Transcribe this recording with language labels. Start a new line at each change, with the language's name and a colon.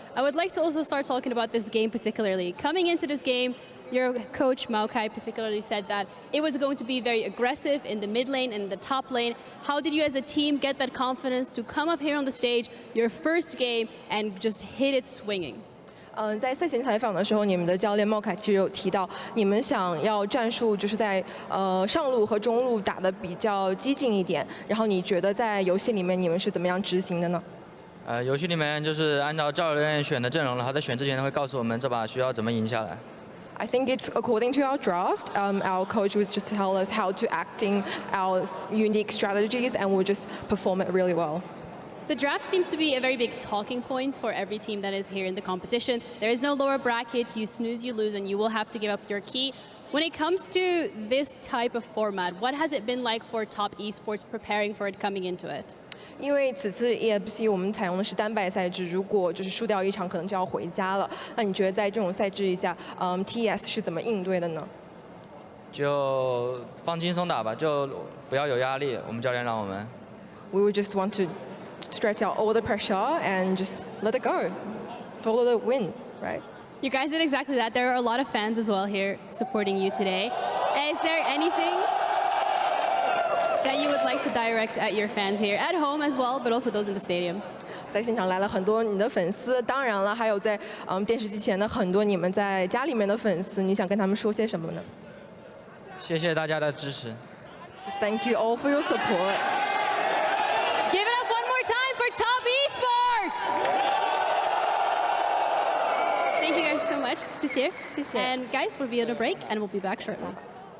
English: I would like to also start talking about this game particularly. Coming into this game, your coach, Maokai, particularly said that it was going to be very aggressive in the mid lane and the top lane. How did you as a team get that confidence to come up here on the stage, your first game, and just hit it swinging?
Chinese: 在赛前采访的时候，你们的教练茂凯其实有提到，你们想要战术就是在上路和中路打得比较激进一点。然后你觉得在游戏里面你们是怎么样执行的呢？游戏里面就是按照教练选的阵容，然后在选之前会告诉我们这把需要怎么赢下来。
English: I think it's according to our draft. Our coach would just tell us how to acting our unique strategies, and we'll just perform it really well. The draft seems to be a very big talking point for every team that is here in the competition. There is no lower bracket, you snooze, you lose, and you will have to give up your key. When it comes to this type of format, what has it been like for Top Esports preparing for it coming into it?
Chinese: 因为此次 EWC 我们采用的是单败赛制，如果就是输掉一场，可能就要回家了。那你觉得在这种赛制下，TES 是怎么应对的呢？就放轻松打吧，就不要有压力。我们教练让我们。
English: We would just want to stretch out all the pressure and just let it go, follow the wind, right? You guys did exactly that. There are a lot of fans as well here supporting you today. Is there anything that you would like to direct at your fans here at home as well, but also those in the stadium?
Chinese: 在现场来了很多你的粉丝，当然了，还有在电视机前的很多你们在家里面的粉丝，你想跟他们说些什么呢？谢谢大家的支持。
English: Just thank you all for your support. Give it up one more time for Top Esports! Thank you guys so much.
Chinese: 谢谢。谢谢。
English: And guys, we'll be on a break and we'll be back shortly.